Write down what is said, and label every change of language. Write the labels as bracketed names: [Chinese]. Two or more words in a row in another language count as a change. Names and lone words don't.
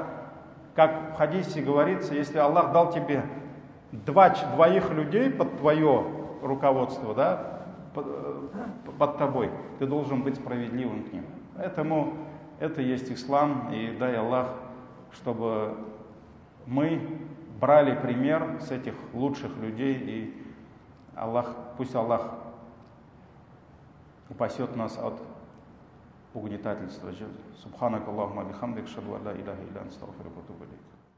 [Russian] Как в хадисе говорится, если Аллах дал тебе двоих людей под твое руководство, да, под тобой, ты должен быть справедливым к ним. Поэтому это есть ислам, и дай Аллах, чтобы мы брали пример с этих лучших людей, и пусть Аллах упасет нас от угнетательства. [Arabic] سبحانك اللهم بحمدك أشهد لا إله إلا أنت أستغفرك و أتوب إليك.